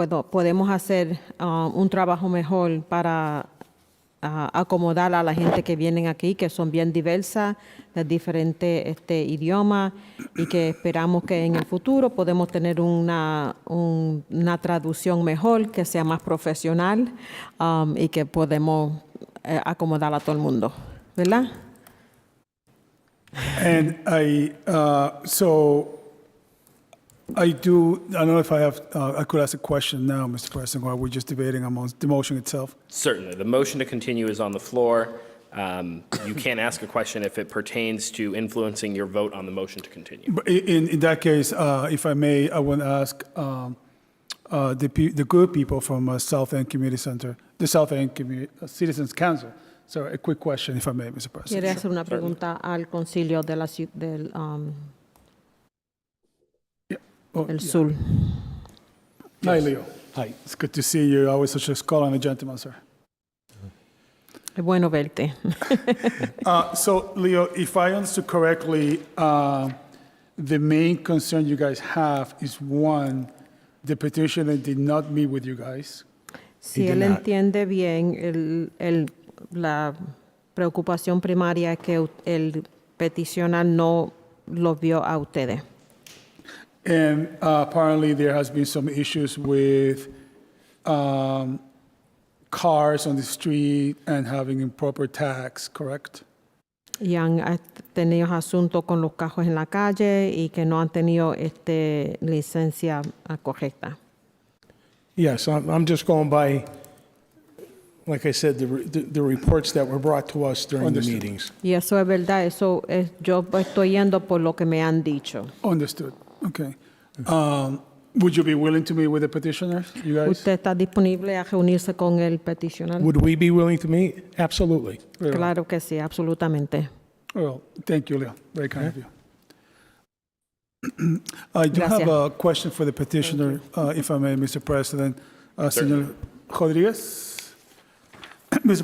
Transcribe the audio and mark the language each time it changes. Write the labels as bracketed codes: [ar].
[es] Podemos hacer un trabajo mejor para acomodar a la gente que vienen aquí, que son bien diversas, de diferentes idiomas, y que esperamos que en el futuro podemos tener una traducción mejor, que sea más profesional, y que podemos acomodar a todo el mundo, ¿verdad? [en] And I don't know if I could ask a question now, Mr. President, or are we just debating amongst the motion itself? Certainly. The motion to continue is on the floor. You can't ask a question if it pertains to influencing your vote on the motion to continue. But in that case, if I may, I want to ask the good people from South End Community Center, the South End Citizens Council. So a quick question, if I may, Mr. President. [es] Quiere hacer una pregunta al concilio de la del sur. [en] Hi, Leo. Hi. It's good to see you. Always such a scholar and a gentleman, sir. [es] Es bueno verte. [en] So, Leo, if I understood correctly, the main concern you guys have is, one, the petitioner did not meet with you guys. [es] Si él entiende bien, la preocupación primaria es que el peticionar no lo vio a ustedes. [en] And apparently there has been some issues with cars on the street and having improper tags, correct? [es] Y han tenido asuntos con los carros en la calle y que no han tenido licencia correcta. [en] Yes, I'm just going by, like I said, the reports that were brought to us during the meetings. [es] Y eso es verdad, yo estoy yendo por lo que me han dicho. [en] Understood. Okay. Would you be willing to meet with the petitioners, you guys? [es] ¿Usted está disponible a reunirse con el peticionario? [en] Would we be willing to meet? Absolutely. [es] Claro que sí, absolutamente. [en] Well, thank you, Leo. Very kind of you. I do have a question for the petitioner, if I may, Mr. President. [es] Senor Rodriguez? Mr.